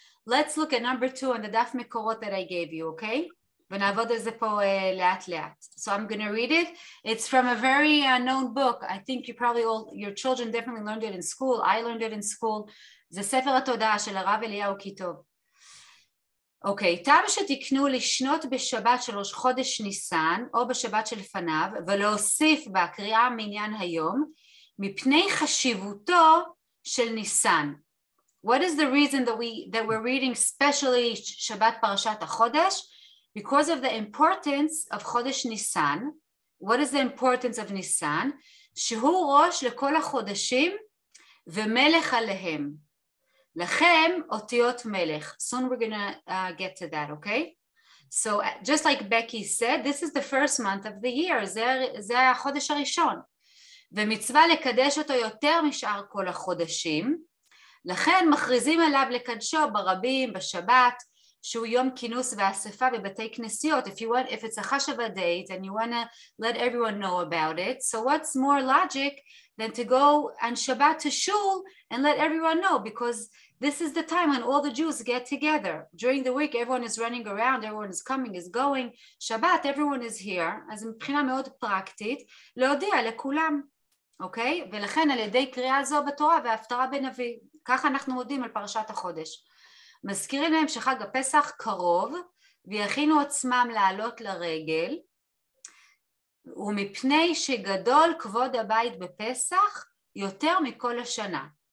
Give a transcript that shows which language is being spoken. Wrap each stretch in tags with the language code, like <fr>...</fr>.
<en>Let's look at number 2 on the daf mekorot that I gave you, okay?</en> <he>ונעבוד על זה פה לאט לאט.</he> <en>So I'm going to read it. It's from a very known book. I think you probably all, your children definitely learned it in school. I learned it in school.</en> <he>זה ספר התודעה של הרב אליהו כיתוב. אוקיי, תם שתקנו לשנות בשבת של ראש חודש ניסן, או בשבת שלפניו, ולהוסיף בה קריאה מעניין היום, מפני חשיבותו של ניסן.</he> <en>What is the reason that we're reading specially שבת פרשת החודש? Because of the importance of חודש ניסן. What is the importance of ניסן?</en> <he>שהוא ראש לכל החודשים ומלך עליהם. לכם אותיות מלך.</he> <en>Soon we're gonna get to that, okay? So just like Becky said, this is the first month of the year.</en> <he>זה החודש הראשון. ומצווה לקדש אותו יותר משאר כל החודשים. לכן מכריזים עליו לקדשו ברבים, בשבת, שהוא יום כינוס ואספה בבתי כנסיות.</he> <en>If it's a chashava date and you want to let everyone know about it, so what's more logic than to go on Shabbat to shul and let everyone know, because this is the time when all the Jews get together. During the week, everyone is running around, everyone is coming, is going. Shabbat, everyone is here.</en> <he>אז מבחינה מאוד פרקטית, להודיע לכולם, אוקיי? ולכן על ידי קריאה זו בתורה וההפטרה בנביא. ככה אנחנו מודים על פרשת החודש. מזכירים להם שחג הפסח קרוב, ויכינו עצמם לעלות לרגל, ומפני שגדול כבוד הבית בפסח יותר מכל השנה.</he>